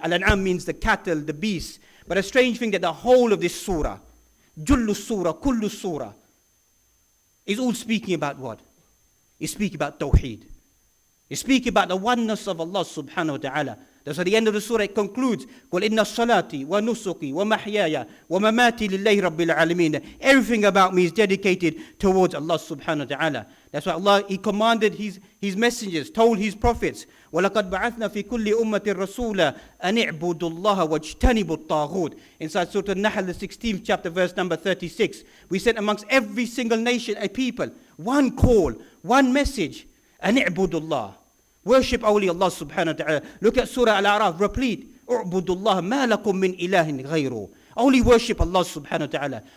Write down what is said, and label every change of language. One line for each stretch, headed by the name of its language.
English: Al-An'am means the cattle, the beasts. But a strange thing that the whole of this surah, jullu surah, kullu surah, is all speaking about what? It's speaking about Tawhid. It's speaking about the oneness of Allah subhanahu wa ta'ala. That's at the end of the surah it concludes,
Arabic: قُلْ إِنَّ الصَّلَاةِ وَنُسُكِي وَمَحْيَايَ وَمَمَاتِي لِلَّهِ رَبِّ الْعَالَمِينَ.
English: Everything about me is dedicated towards Allah subhanahu wa ta'ala. That's why Allah, He commanded His messengers, told His prophets,
Arabic: وَلَقَدْ بَعَثْنَا فِي كُلِّ أُمَّةٍ رَسُولًا أَنِ اعْبُدُوا اللَّهَ وَاجْتَنِبُوا الطَّاغُوتِ.
English: Inside Surah Al-Nahl, the 16th chapter, verse number 36. We sent amongst every single nation a people, one call, one message,
Arabic: أَنِ اعْبُدُوا اللَّهَ.
English: Worship only Allah subhanahu wa ta'ala. Look at Surah Al-A'raf, replete.
Arabic: اعْبُدُوا اللَّهَ مَا لَكُم مِّنْ إِلَهٍ غَيْرُهُ.
English: Only worship Allah subhanahu wa ta'ala.